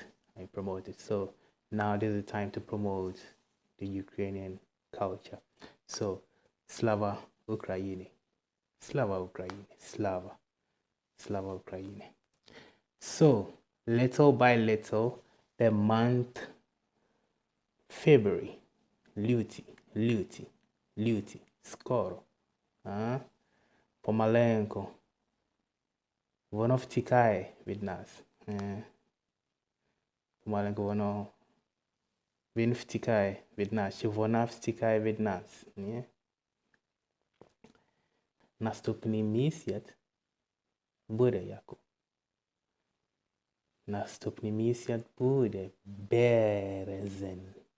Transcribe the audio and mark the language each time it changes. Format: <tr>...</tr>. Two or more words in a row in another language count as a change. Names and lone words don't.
<en>So now this is the time to promote the Ukrainian culture.</en> <uk>So Слава Україні. Слава Україні. Слава Україні.</uk> <en>So little by little, the month February,</en> <uk>лютий, скоро, помаленько, воно втікає від нас. Помаленько воно, він втікає від нас, чи вона втікає від нас. Ні? Наступний місяць буде яку? Наступний місяць буде березень.</uk>